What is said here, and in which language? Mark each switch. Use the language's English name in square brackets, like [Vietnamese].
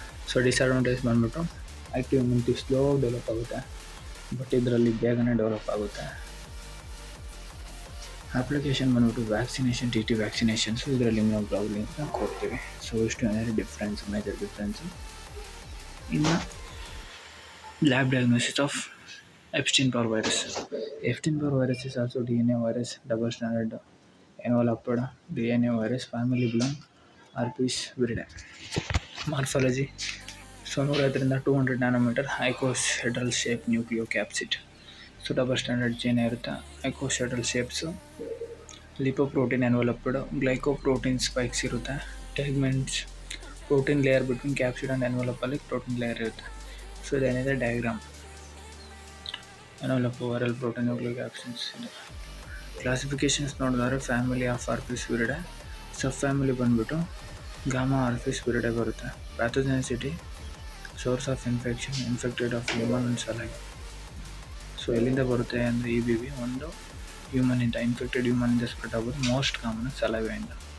[Kannada] So disadvantage ಬಂದ್ಬಿಟ್ಟು active immunity slow develop ಆಗುತ್ತೆ, but ಇದರಲ್ಲಿ ಬೇಗನೆ ಡೆವಲಪ್ ಆಗುತ್ತೆ. ಅಪ್ಲಿಕೇಶನ್ ಬಂದ್ಬಿಟ್ಟು ವ್ಯಾಕ್ಸಿನೇಷನ್, TT ವ್ಯಾಕ್ಸಿನೇಷನ್ಸು, ಇದರಲ್ಲಿ ಇಮ್ಯುನೋಗ್ಲೋಬುಲಿನ್ಸ್ನ ಕೊಡ್ತೀವಿ. ಸೊ ಇಷ್ಟು ಏನಾದರೂ ಡಿಫ್ರೆನ್ಸ್, ಮೇಜರ್ ಡಿಫ್ರೆನ್ಸು. ಇನ್ನು [English] Lab diagnosis of Epstein-Barr virus. Epstein-Barr virus is also DNA virus, double-stranded enveloped DNA virus, family belong Herpes viridae. Morphology. So 100 to 200 nanometer icohedral shape nucleocapsid. So double-stranded chain ಇರುತ್ತೆ. icohedral shapes, lipoprotein enveloped, glycoprotein spikes ಇರುತ್ತೆ. Tegments, protein layer between capsid and envelope ಅಲ್ಲಿ protein layer ಇರುತ್ತೆ. [Kannada] So ಇದೇನಿದೆ diagram. [English] envelope viral protein nucleic acids. [Kannada] ಕ್ಲಾಸಿಫಿಕೇಷನ್ಸ್ ನೋಡಿದ್ರೆ family of Herpes viridae, sub family ಬಂದ್ಬಿಟ್ಟು gamma Herpes viridae ಬರುತ್ತೆ. [English] Pathogenicity, source of infection, infected of human and saliva. [Kannada] So ಎಲ್ಲಿಂದ ಬರುತ್ತೆ ಅಂದರೆ EBV ಒಂದು ಹ್ಯೂಮನಿಂದ, infected ಹ್ಯೂಮನಿಂದ spread ಆಗೋದು, ಮೋಸ್ಟ್ ಕಾಮನ್ ಸಲೈವೆಯಿಂದ.